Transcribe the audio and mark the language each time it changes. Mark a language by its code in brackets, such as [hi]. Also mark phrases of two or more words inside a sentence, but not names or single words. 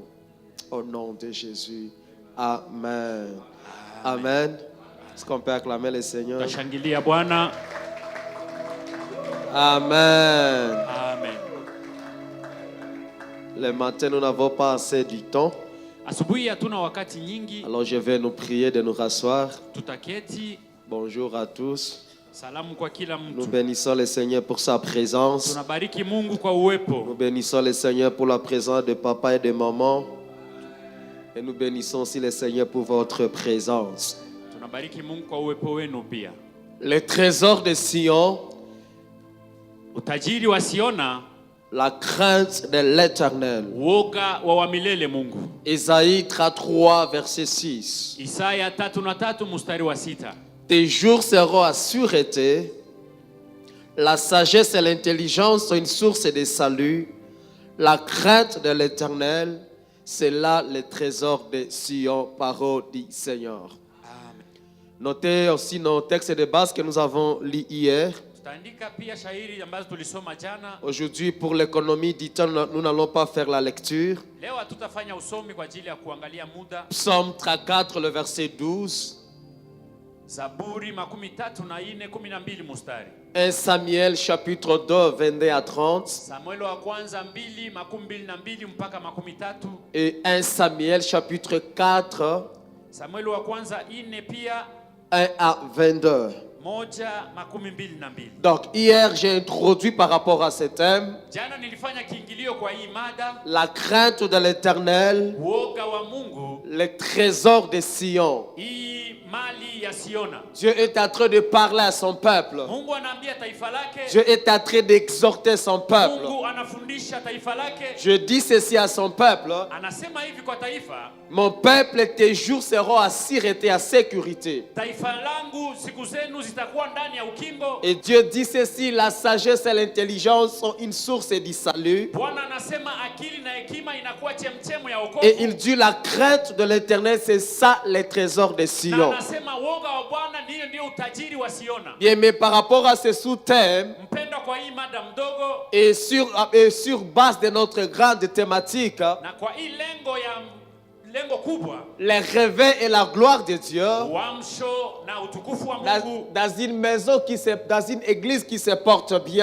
[fr] Au nom de Jésus. Amen. Amen. Est-ce qu'on peut acclamer le Seigneur? Amen. Amen. Le matin, nous n'avons pas assez du temps. [sw] Asubuhi hatuna wakati nyingi. [fr] Alors je vais nous prier de nous rasseoir. [sw] Tutaketi [fr] Bonjour à tous. [sw] Salamu kwa kila [fr] Nous [sw] mtu. [fr] bénissons le Seigneur pour sa présence. [sw] Tunabariki Mungu kwa uwepo. [fr] Nous bénissons le Seigneur pour la présence de papa et de maman. Et nous bénissons aussi le Seigneur pour votre présence. [sw] Tunabariki Mungu kwa uwepo wenu pia. [fr] Le trésor de Sion, [sw] Utajiri wa Siona, [fr] la crainte de l'Éternel. [sw] woga wa milele Mungu. [fr] Ésaïe 33, verset 6. [sw] Isaya 3:3 mstari wa 6. [fr] Tes jours seront à sûreté. La sagesse et l'intelligence sont une source de salut. La crainte de l'Éternel, c'est là le trésor de Sion, parole du Seigneur. Amen. Notez aussi nos textes de base que nous avons lus hier. [sw] Tutaandika pia shairi ambazo tulisoma jana. [fr] Aujourd'hui, pour l'économie du temps, nous n'allons pas faire la lecture. [sw] Leo hatutafanya usomi kwa ajili ya kuangalia muda. [fr] Psaume 34, le verset 12. [sw] Zaburi 33:12 mstari. [fr] 1 Samuel chapitre 2, 22 à 30. [sw] Samuel wa kwanza 2:22 mpaka 13. [fr] Et 1 Samuel chapitre 4, [sw] Samuel wa kwanza 4 pia [fr] 1 à 22. [sw] 1:22. [fr] Donc hier, j'ai introduit par rapport à ce thème [sw] Jana nilifanya kiingilio kwa hii mada, [fr] la crainte de l'Éternel, [sw] uoga wa Mungu, [fr] le trésor de Sion. [sw] hii mali ya Siona. [fr] Dieu est en train de parler à son peuple. [sw] Mungu anaambia taifa lake, [fr] Dieu est en train d'exhorter son peuple. [sw] Mungu anafundisha taifa lake. [fr] Je dis ceci à son peuple. [sw] Anasema hivi kwa taifa, [fr] Mon peuple, tes jours seront à sûreté, à sécurité. [sw] taifa langu siku zenu zitakuwa ndani ya ukingo. [fr] Et Dieu dit ceci, la sagesse et l'intelligence sont une source du salut. [sw] Bwana anasema akili na hekima inakuwa chemchemu ya [fr] Et [sw] wokovu. [fr] il dit la crainte de l'Éternel, c'est ça les trésors de [sw] Na [fr] Sion. [sw] anasema woga wa Bwana ndio utajiri wa Siona. [fr] Bien, mais par rapport à ce sous-thème, [sw] Mpendwa, kwa hii mada mdogo [fr] et sur base de notre grande thématique, [sw] na kwa hii lengo kubwa, [fr] les réveils et la gloire de Dieu, [sw] uamsho na utukufu wa Mungu [fr] dans une maison dans une église qui se porte bien.